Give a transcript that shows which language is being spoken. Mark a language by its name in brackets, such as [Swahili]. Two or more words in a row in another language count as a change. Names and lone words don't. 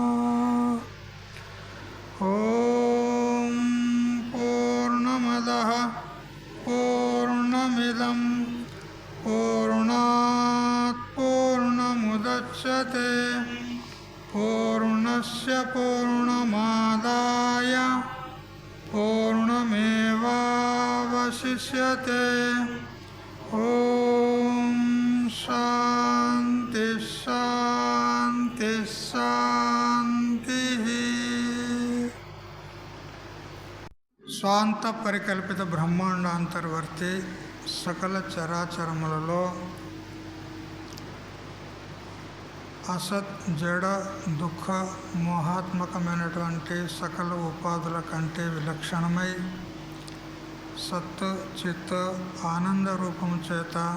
[Sanskrit] ॐ पूर्णमदः पूर्णमिदं पूर्णात् पूर्णमुदच्यते पूर्णस्य पूर्णमादाय पूर्णमेवावशिष्यते। ॐ शान्ति शान्ति शान्तिः। [Telugu] స్వాంత పరికల్పిత బ్రహ్మాండాంతర్వర్తి సకల చరాచరములలో అసత్ జడ దుఃఖ మోహాత్మకమైనటువంటి సకల ఉపాధుల కంటే విలక్షణమై సత్ చిత్ ఆనంద రూపము చేత